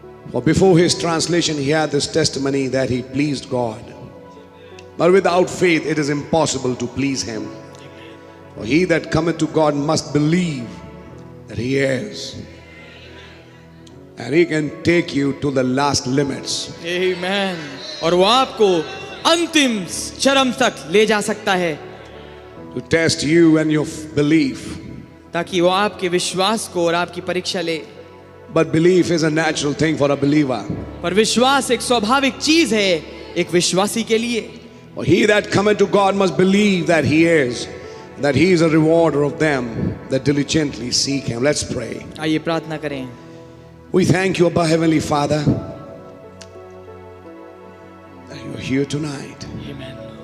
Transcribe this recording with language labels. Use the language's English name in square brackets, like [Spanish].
[English] For before his translation he had this testimony that he pleased God. But without faith it is impossible to please him. For he that cometh to God must believe that he is, and he can take you to the last limits. Amen. [Hindi] और वो आपको अंतिम चरम तक ले जा सकता है, [English] To test you and your belief. [Hindi] ताकि वो आपके विश्वास को और आपकी परीक्षा ले। [English] But belief is a natural thing for a believer. [Hindi] पर विश्वास एक स्वाभाविक चीज है एक विश्वासी के लिए। [English] For he that cometh to God must believe that he is, that he is a rewarder of them that diligently seek him. Let's pray. [Hindi] आइए प्रार्थना करें। [English] We thank you, Abba Heavenly Father, that you are here tonight. Amen.